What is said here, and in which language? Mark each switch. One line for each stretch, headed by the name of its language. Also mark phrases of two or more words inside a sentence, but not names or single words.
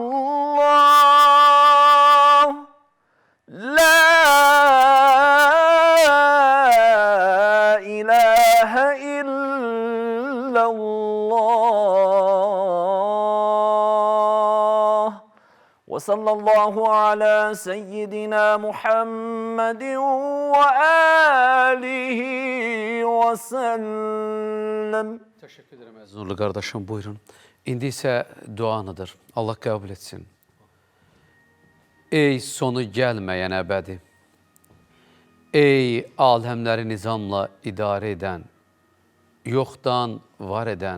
Arabic: الله لا إله إلا الله وصلى الله على سيدنا محمد وآله وسلم.
Turkish: Teşekkür ederim
Azerbaijani: Əzizurlu qardaşım, buyurun. İndi isə duanıdır. Allah qəbul etsin. Ey sonu gəlməyən əbədi, ey aləmləri nizamla idarə edən, yoxdan var edən,